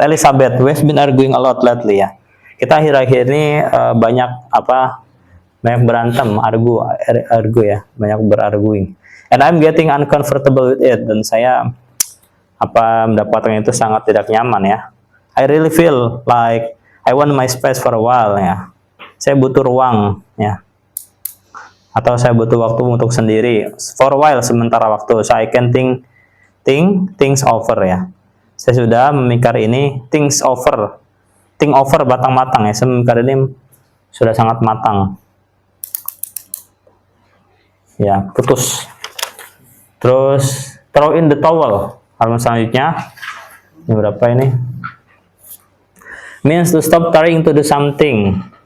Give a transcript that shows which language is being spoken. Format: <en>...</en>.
<en>Elizabeth, we've been arguing a lot lately ya.</en> <id>Kita akhir-akhir ini banyak berantem, argu ya, banyak berarguing.</id> <en>And I'm getting uncomfortable with it,</en> <id>dan saya mendapatkan itu sangat tidak nyaman ya.</id> <en>I really feel like I want my space for a while ya.</en> <id>Saya butuh ruang ya. Atau saya butuh waktu untuk sendiri</id> <en>for a while,</en> <id>sementara waktu.</id> <en>So I can think things over ya.</en> <id>Saya sudah memikir ini think over matang-matang ya. Saya memikir ini sudah sangat matang. Ya, putus. Terus throw in the towel. Halaman selanjutnya. Ini berapa ini?</id> <en>Means to stop trying to do something.</en>